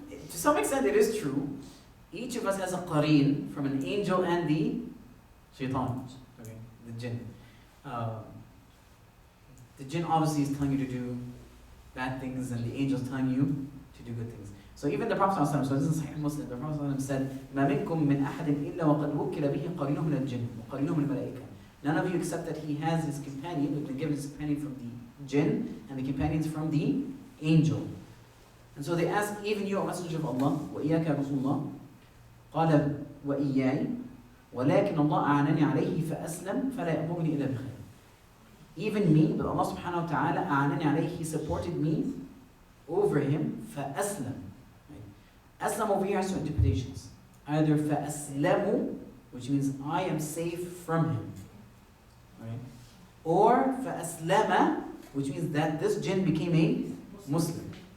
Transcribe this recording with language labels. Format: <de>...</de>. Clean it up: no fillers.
<en>To some extent, it is true. Each of us has a qareen from an angel and the shaitan, okay, the jinn. The jinn obviously is telling you to do bad things, and the angel is telling you to do good things. So even the Prophet ﷺ, so this is Sahih Muslim, the Prophet ﷺ said,</en> <ar>مَا مِنْكُم مِّنْ أَحَدٍ إِلَّا وَقَدْ وُكِّلَ بِهِ قَرِينُهُ مِنَ الْجِنِّ وَقَرِينُهُ مِنَ الْمَلَائِكَةِ.</ar> <en>None of you except that he has his companion, who's been given his companion from the jinn, and the companions from the angel. And so they ask, even you, O Messenger of Allah,</en> <ar>وَإِيَّاكَ رَسُولُ اللَّهِ قَالَ وَإِيَّاي وَلَكِنَّ اللَّهَ أَعَانَنِي عَلَيْهِ فَأَسْلَمْ فَلَا يَأْمُرُنِي إِلَّا بِخَيْرٍ.</ar> <en>Even me, but Allah subhanahu wa ta'ala,</en> <ar>أَعَانَنِي عَلَيْهِ,</ar> <en>He supported me over him, فَأَسْلَمْ. Aslam over here has two interpretations. Either فَأَسْلَمُ, which means I am safe from him. Right? Or فَأَسْلَمَ, which means that this jinn became a Muslim.</en>